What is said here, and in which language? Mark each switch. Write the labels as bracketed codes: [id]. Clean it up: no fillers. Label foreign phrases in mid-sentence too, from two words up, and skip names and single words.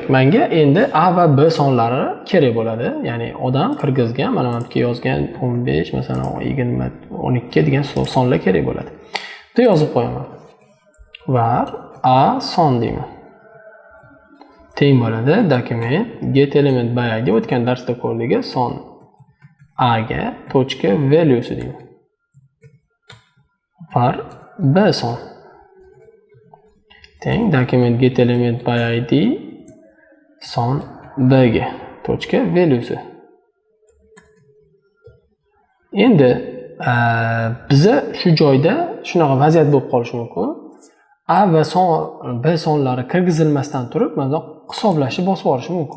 [uz] Menga endi A va B sonlari kerak bo'ladi. Ya'ni odam kirgizgan, mana bu yerga yozgan 15, masalan 20, 12 degan sonlar kerak bo'ladi. Buni yozib qo'yaman. Var A son deyman. Teng bo'ladi [en] document get element by id [uz] o'tgan darsda ko'rdik, son A ga tochka values deyman. Var B son. Teng [en] document get element by id [uz] son B ga tochka values. Endi biza shu joyda shunaqa vaziyat bo'lib qolishi mumkin. A va son B sonlari kirgizilmasdan turib, mana hisoblashni bosib yuborishi mumkin.